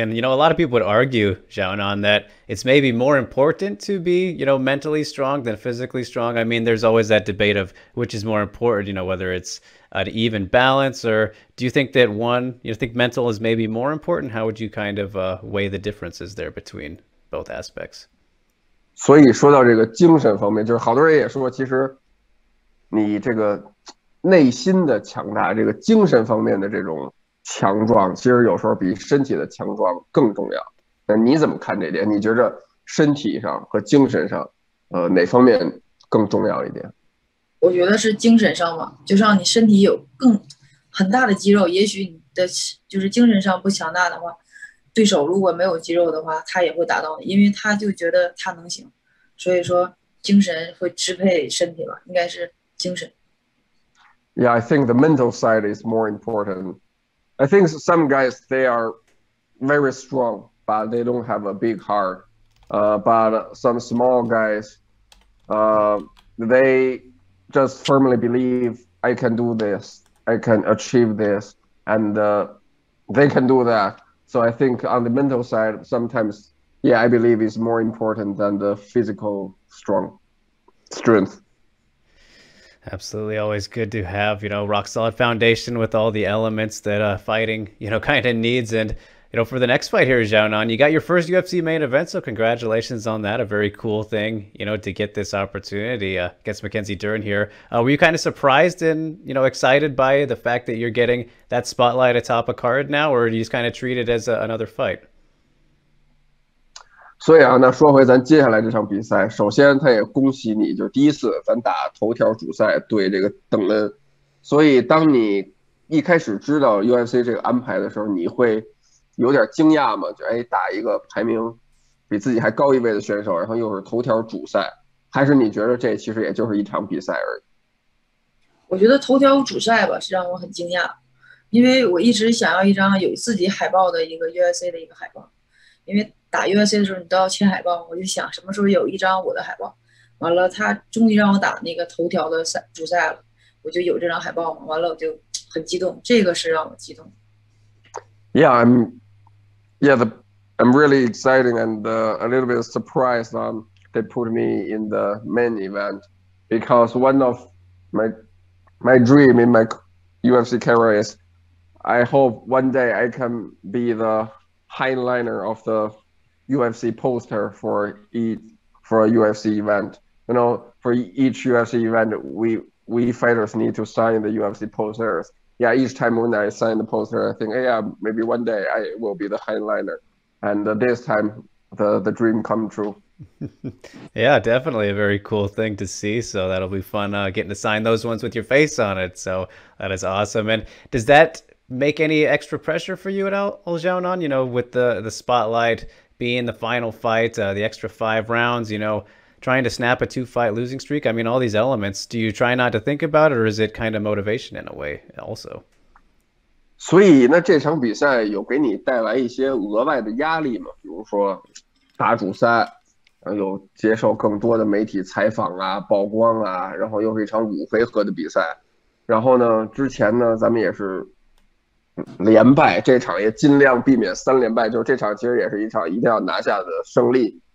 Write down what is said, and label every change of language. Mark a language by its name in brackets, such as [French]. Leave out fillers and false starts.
[English] And, a lot of people would argue, Xiaonan, that it's maybe more important to be, mentally strong than physically strong. I mean, there's always that debate of which is more important, whether it's an even balance, or do you think that one, think mental is maybe more important? How would you kind of weigh the differences there between both aspects? [Chinese] 所以说到这个精神方面，就是好多人也说，其实你这个内心的强大，这个精神方面的这种强壮，其实有时候比身体的强壮更重要。那你怎么看这点？你觉着身体上和精神上，哪方面更重要一点？我觉得是精神上嘛，就像你身体有很大的肌肉，也许你的就是精神上不强大的话，对手如果没有肌肉的话，他也会打到你，因为他就觉得他能行，所以说精神会支配身体吧，应该是精神。 [English] Yeah, I think the mental side is more important. I think some guys they are very strong, but they don't have a big heart. But some small guys, uh, they just firmly believe I can do this, I can achieve this, and they can do that. So I think on the mental side, sometimes, yeah, I believe is more important than the physical strength. Absolutely, always good to have, rock solid foundation with all the elements that fighting, kind of needs. And, for the next fight here, Xiaonan, you got your first UFC main event, so congratulations on that. A very cool thing, to get this opportunity against Mackenzie Dern here. Were you kind of surprised and, excited by the fact that you're getting that spotlight atop a card now, or do you just kind of treat it as another fight? [Chinese] 所以啊，那说回咱接下来这场比赛，首先他也恭喜你，就是第一次咱打头条主赛对这个邓恩。所以当你一开始知道 UFC 这个安排的时候，你会有点惊讶吗？就打一个排名比自己还高一位的选手，然后又是头条主赛，还是你觉得这其实也就是一场比赛而已？我觉得头条主赛吧是让我很惊讶，因为我一直想要一张有自己海报的一个 UFC 的一个海报，因为打 UFC 的时候你都要签海报，我就想什么时候有一张我的海报。完了，他终于让我打那个头条的主赛了，我就有这张海报嘛。完了，我就很激动，这个是让我激动。 [English] Yeah, I'm really excited and a little bit surprised they put me in the main event because one of my dream in my UFC career is I hope one day I can be the headliner of the UFC poster for a UFC event. For each UFC event, we fighters need to sign the UFC posters. Yeah, each time when I sign the poster, I think, yeah, maybe one day I will be the headliner, and this time the dream come true. Yeah, definitely a very cool thing to see. So that'll be fun getting to sign those ones with your face on it. So that is awesome. And does that make any extra pressure for you at all, Xiaonan? With the spotlight being the final fight, the extra 5 rounds, trying to snap a 2-fight losing streak. I mean, all these elements, do you try not to think about it, or is it kind of motivation in a way also? [Chinese] 所以那这场比赛有给你带来一些额外的压力吗？比如说打主赛，有接受更多的媒体采访啊、曝光啊，然后又是一场5回合的比赛。然后呢，之前呢咱们也是连败，这场也尽量避免3连败，就是这场其实也是一场一定要拿下的胜利。